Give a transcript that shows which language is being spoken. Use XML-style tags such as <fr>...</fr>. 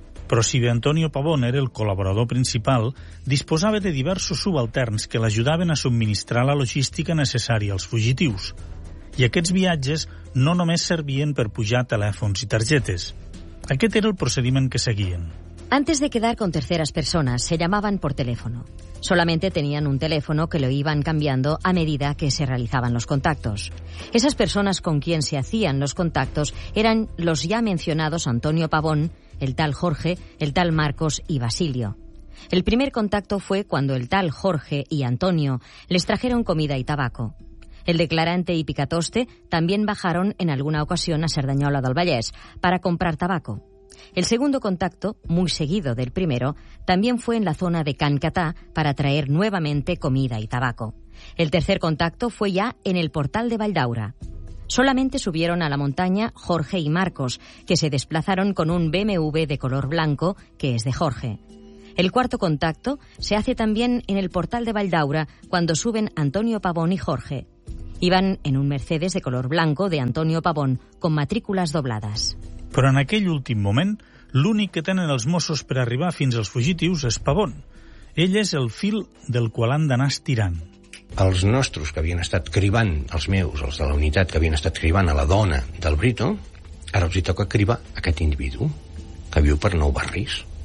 <ca>Però si bé Antonio Pavón era el col·laborador principal, disposava de diversos subalterns que l'ajudaven a subministrar la logística necessària als fugitius. I aquests viatges no només servien per pujar telèfons i targetes. Aquest era el procediment que seguien.</ca> <es>Antes de quedar con terceras personas, se llamaban por teléfono. Solamente tenían un teléfono que lo iban cambiando a medida que se realizaban los contactos. Esas personas con quien se hacían los contactos eran los ya mencionados Antonio Pavón, el tal Jorge, el tal Marcos y Basilio. El primer contacto fue cuando el tal Jorge y Antonio les trajeron comida y tabaco. El declarante y Picatoste también bajaron en alguna ocasión a Cerdanyola del Vallès para comprar tabaco. El segundo contacto, muy seguido del primero, también fue en la zona de Can Catà para traer nuevamente comida y tabaco. El tercer contacto fue ya en el portal de Valldaura. Solamente subieron a la montaña Jorge y Marcos, que se desplazaron con un BMW de color blanco, que es de Jorge. El cuarto contacto se hace también en el portal de Valldaura cuando suben Antonio Pavón y Jorge. Iban en un Mercedes de color blanco de Antonio Pavón con matrículas dobladas.</es> <ca>Però en aquell últim moment, l'únic que tenen els Mossos per arribar fins als fugitius és Pavón. Ell és el fil del qual han d'anar estirant. Els nostres que havien estat cribant, els meus, els de la unitat que havien estat cribant a la dona del Brito, ara els hi toca cribar aquest individu que viu per Nou Barris.</ca>